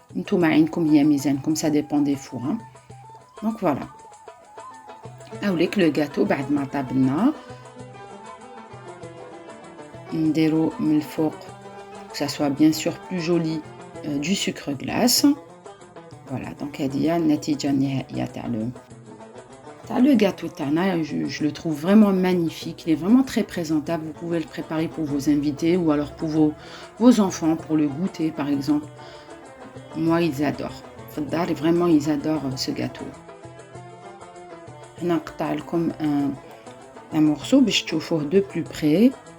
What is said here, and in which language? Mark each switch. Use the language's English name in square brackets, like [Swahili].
[French] Comme ça dépend des fours. Hein. Donc voilà. Avec le gâteau, [Arabic] بعد ما طابلنا نديرو من الفوق [French] que ça soit bien sûr plus joli du sucre glace. Voilà, donc [Arabic] هذه هي النتيجة النهائية تاع [French] le gâteau [Arabic] تاعنا. [French] Je le trouve vraiment magnifique, il est vraiment très présentable. Vous pouvez le préparer pour vos invités ou alors pour vos enfants pour le goûter par exemple. Moi, ils adorent. Vraiment, ils adorent ce gâteau. Je vais vous comme un morceau pour que vous voyez de plus près.